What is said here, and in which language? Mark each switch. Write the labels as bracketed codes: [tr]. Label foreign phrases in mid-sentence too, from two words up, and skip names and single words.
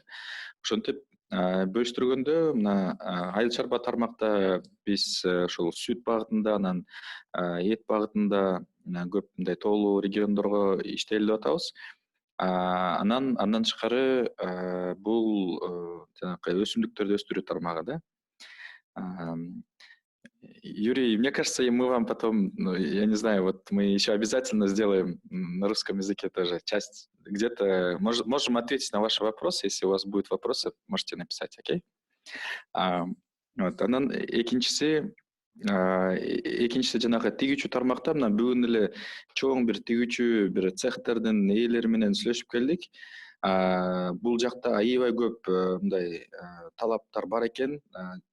[ky] Ошентип бөлүштүргөндө мына айыл чарба тармакта биз ушул сүт багытында, анан эт багытында көп мындай тоолуу региондорго иштейли деп атабыз. Андан тышкары бул жанакы өсүмдүктөрдү өстүрүү тармагы да. [ru] Юрий, мне кажется, мы вам потом, я не знаю, вот мы еще обязательно сделаем на русском языке тоже часть. Где-то можем ответить на ваши вопросы. Если у вас будут вопросы, можете написать, окей? [ky] Анан экинчиси жанагы тигүүчү тармакта мына бүгүн эле чоң бир тигүүчү бир цехтердин ээлери менен сүйлөшүп келдик. Бул жакта аябай көп мындай талаптар бар экен.